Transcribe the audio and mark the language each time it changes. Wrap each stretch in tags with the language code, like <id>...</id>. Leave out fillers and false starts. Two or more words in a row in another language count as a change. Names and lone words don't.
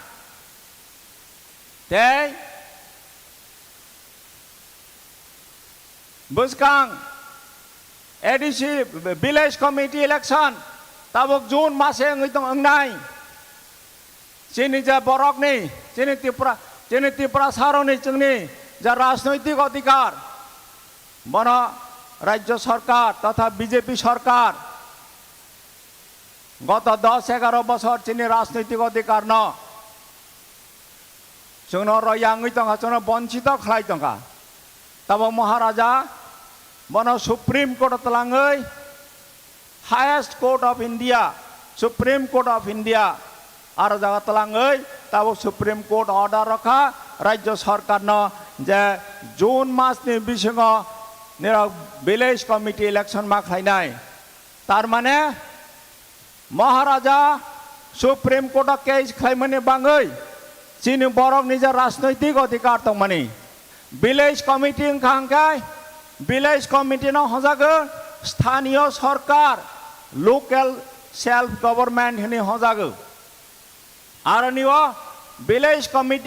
<trp>ते बुसकां</trp> <en>ADC village committee election</en> <trp>ताबक जून मासे अंगनाय चिनी जा बरकनि चिनी त्रिपुरा सारनि जोंनि जा</trp> <hi>राजनैतिक अधिकार</hi> <trp>बना</trp> <hi>राज्य सरकार तथा बीजेपी सरकार</hi> <trp>गत 10-11 बছর चिनी</trp> <hi>राजनैतिक अधिकार</hi> <trp>न जोंनो रयांगै दंगा जोंनो वंचित खालाय दंगा तब महाराजा बनो</trp> <en>Supreme Court</en> <trp>तलाङै हाईएस्ट</trp> <en>Court of India Supreme Court of India</en> <trp>आरो जागा तलाङै तब</trp> <en>Supreme Court order</en> <trp>रखा</trp> <hi>राज्य सरकार</hi> <trp>न जे जून मासनि बिसिङ निरा</trp> <en>village committee election</en> <trp>मा खालायनाय तार माने महाराजा</trp> <en>Supreme Court case</en> <trp>खालामनो बाङै चिनी बरक निजा</trp> <hi>राजनैतिक अधिकार</hi> <trp>दं माने</trp> <en>village committee</en> <trp>ओंखांखाय</trp> <en>village committee</en> <trp>न हजागो</trp> <hi>स्थानीय सरकार</hi> <en>local self government</en> <trp>हनि हजागो आरो निवा</trp> <en>village committee</en>